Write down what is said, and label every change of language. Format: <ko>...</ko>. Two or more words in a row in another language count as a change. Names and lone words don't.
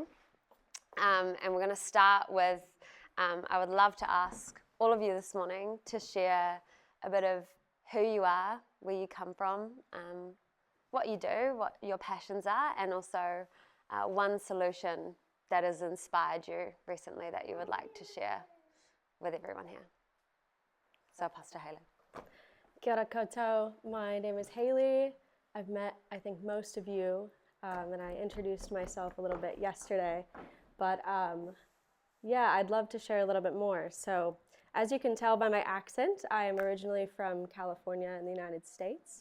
<en>And we're going to start with, I would love to ask all of you this morning to share a bit of who you are, where you come from, what you do, what your passions are, and also one solution that has inspired you recently that you would like to share with everyone here. So I'll pass to Hayley.</en> <mi>Kia ora koutou.</mi> <en>My name is Hayley. I've met, I think, most of you, and I introduced myself a little bit yesterday. But yeah, I'd love to share a little bit more. So as you can tell by my accent, I am originally from California in the United States.</en>